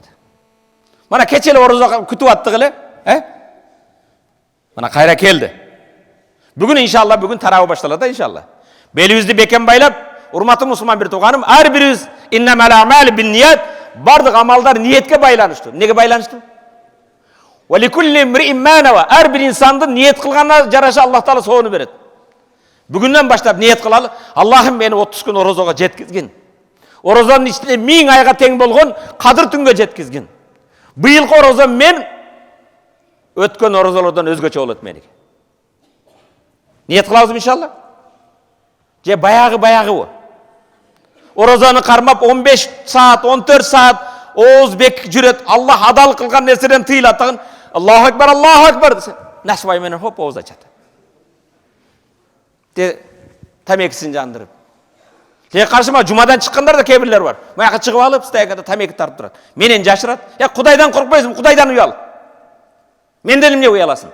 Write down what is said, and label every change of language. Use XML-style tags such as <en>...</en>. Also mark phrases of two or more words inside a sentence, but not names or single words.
<ky>Мана кече эле орозо күтүп аттык эле, Мана кайра келди. Бүгүн иншалла, бүгүн тарабы башталат да иншалла. Белибизди бекем байлап, урматтуу мусулман бир тууганым, ар бирибиз</ky> <ar>إنما الأعمال بالنيات,</ar> <ky>бардык амалдар ниетке байланыштуу. Неге байланыштуу?</ky> <ar>ولكل امرئ ما نوى,</ar> <ky>ар бир инсандын ниет кылганына жараша Аллах Таала соону берет. Бүгүндөн баштап ниет кылалы, Аллахым мени 30 күн орозого жеткизгин. Орозонун ичинде 1000 айга тең болгон кадыр түнгө жеткизгин. Быйылкы орозо мен өткөн орозолордон өзгөчө болот меники. Ниет кылабызбы иншалла? Же баягы. Орозону кармап 15 саат, 14 саат ооз бек жүрөт. Аллах адал кылган нерседен тыйылат.</ky> <ar>الله أكبر الله أكبر</ar> <ky>десе, насыбай менен хоп ооз ачат. Тамекисин жандырып. Каршыма жумадан чыккандар да кээ бирлер бар. Маяка чыгып алып, стайгада тамеки тартып турат. Менен жашырат. Кудайдан коркпойсуң, Кудайдан уял. Менден эмне уяласың?</ky>